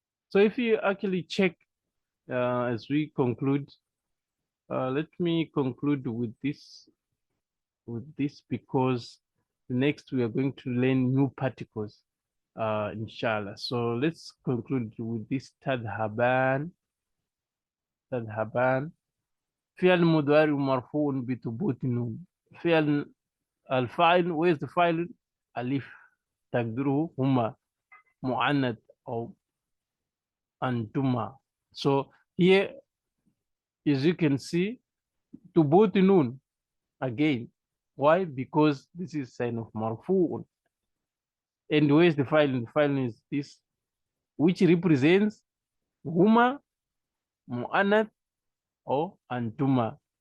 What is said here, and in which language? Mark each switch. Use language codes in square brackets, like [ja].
[en] So if you actually check as we conclude, let me conclude with this because next we are going to learn new particles, inshallah. So let's conclude with this tadhaban. [ar] تذهبان فعل مضارع مرفوع بثبوت نون. فعل الفاعل [en] where's the [ar] فاعل ألف تقدره هما مؤنث أو أنتما. [en] So here as you can see ثبوت نون again. Why? Because this is sign of مرفوع. And where's the file? The file is this, which represents huma, mu'annath, or antuma.